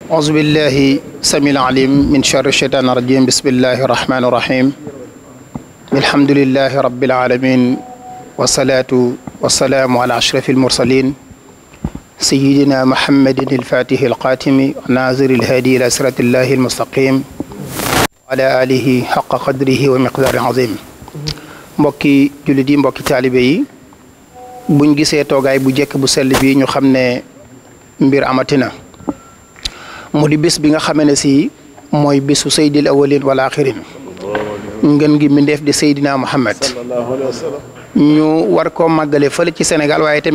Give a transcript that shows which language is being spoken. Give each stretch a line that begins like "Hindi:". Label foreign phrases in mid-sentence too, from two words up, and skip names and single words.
Arabic: أعوذ بالله السميع العليم من شر الشيطان الرجيم بسم الله الرحمن الرحيم الحمد لله رب العالمين والصلاة والسلام على أشرف المرسلين سيدنا محمد الفاتح القاتم ناظر الهادي إلى صراط الله المستقيم وعلى آله حق قدره ومقدار عظيم
Wolof: mbokki jullit yi mbokki taalibe yi buñ gisee toogaay bu jekk bu sell bi ñu xam ne mbir amatina mu di bés bi nga xamee ne si mooy bésu
Arabic: سيد الأولين والآخرين
Wolof: ngën gi mbindeef di Seydina Muhammad ñu war koo màggale fële ci Sénégal waaye tamit